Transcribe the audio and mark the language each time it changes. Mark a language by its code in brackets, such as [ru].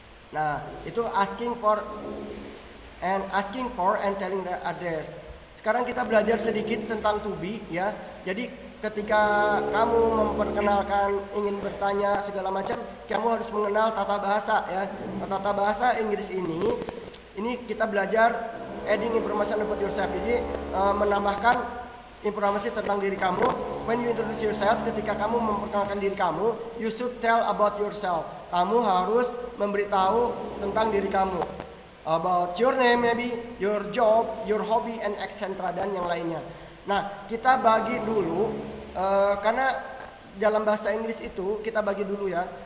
[id] Nah, itu [en] asking for and telling the address. [id] Sekarang kita belajar sedikit tentang to be ya. Jadi ketika kamu memperkenalkan, ingin bertanya segala macam, kamu harus mengenal tata bahasa ya. Tata bahasa Inggris ini kita belajar [en] adding information about yourself. [id] Jadi menambahkan informasi tentang diri kamu. [en] When you introduce yourself, [id] ketika kamu memperkenalkan diri kamu, [en] you should tell about yourself. [id] Kamu harus memberitahu tentang diri kamu. [en] About your name maybe, your job, your hobby, and etc. [id] dan yang lainnya. Nah, kita bagi dulu karena dalam bahasa Inggris itu kita bagi dulu ya.